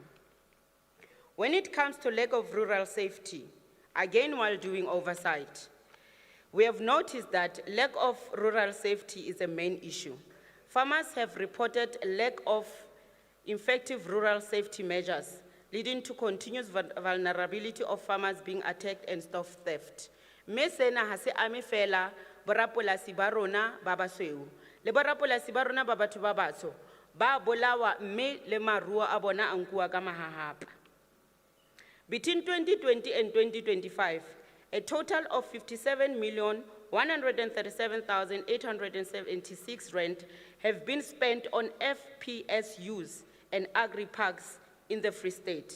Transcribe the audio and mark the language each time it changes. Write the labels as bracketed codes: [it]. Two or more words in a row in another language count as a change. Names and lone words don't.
[en] When it comes to lack of rural safety, again while doing oversight, we have noticed that lack of rural safety is a main issue. Farmers have reported a lack of effective rural safety measures, leading to continuous vulnerability of farmers being attacked and stock theft. [st] Me sena ha se ame fela borapolasi ba rona ba basweu le borapolasi ba rona ba batho ba batsho ba bolawa mme le maruo a bona a nkuwa ka mahahapa. [en] Between 2020 and 2025, a total of 57,137,876 rand have been spent on FPSUs and agri-parks in the Free State.